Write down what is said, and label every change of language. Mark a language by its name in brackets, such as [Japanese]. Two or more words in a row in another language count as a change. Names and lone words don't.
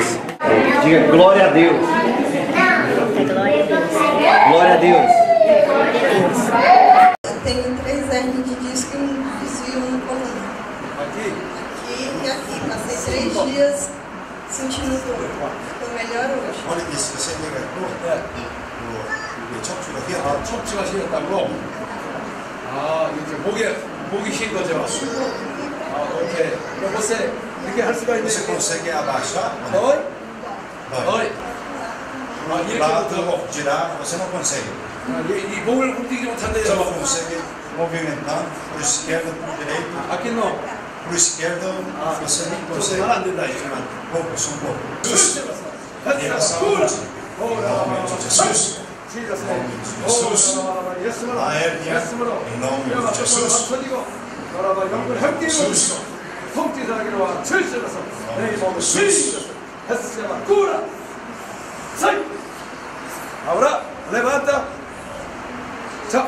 [Portuguese] Diga glória a Deus. Glória a Deus. Tenho 3 hernias de disco e um desvio no coluna. Aqui e aqui. Passei 3 dias sentindo dor. Estou melhor hoje. [Korean] 머리 디스크 생겨가 있고 그 척추가 휘었다. 척추가 휘었다고? 아, 이제 목이 쉰 거죠? 오케이. você 이렇게 할 수가 있는 [Portuguese] Você consegue abaixar? Oi? Dói. Lá do lado girar, você não consegue. [Korean] 이 목을 움직이지 못한대요. [Portuguese] Você não consegue movimentar para o esquerdo, para o direito. aqui não. Para o esquerdo, você não consegue. [Korean] 안 된다 이제만. [Portuguese] Pouco, só um pouco. Jesus. Direção. Em nome de Jesus. Jesus. A hérnia. Em nome de Jesus. Jesus. [Spanish] Ahora, levanta. Chao.